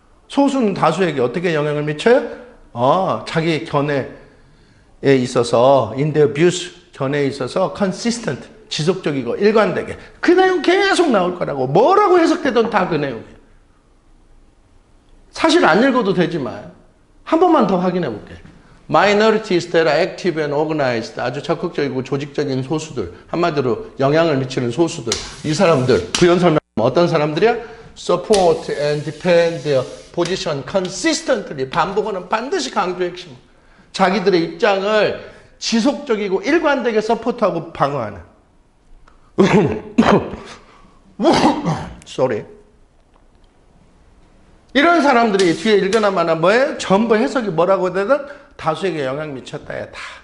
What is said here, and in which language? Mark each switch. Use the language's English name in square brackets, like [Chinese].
[Korean] 소수는 다수에게 어떻게 영향을 미쳐요? 자기 견해에 있어서 [English] in their views, [Korean] 견해에 있어서 consistent, 지속적이고 일관되게. 그 내용 계속 나올 거라고. 뭐라고 해석되든 다 그 내용이에요. 사실 안 읽어도 되지만 한 번만 더 확인해 볼게요. [English] Minorities that are active and organized. [Korean] 아주 적극적이고 조직적인 소수들. 한마디로 영향을 미치는 소수들. 이 사람들 부연 설명 어떤 사람들이야? [English] Support and defend their position consistently. [Korean] 반복어는 반드시 강조의 핵심. 자기들의 입장을 지속적이고 일관되게 서포트하고 방어하는. [English] Sorry. [Korean] 이런 사람들이 뒤에 읽으나마나 뭐예요? 전부 해석이 뭐라고 되든 다수에게 영향 미쳤다야 다.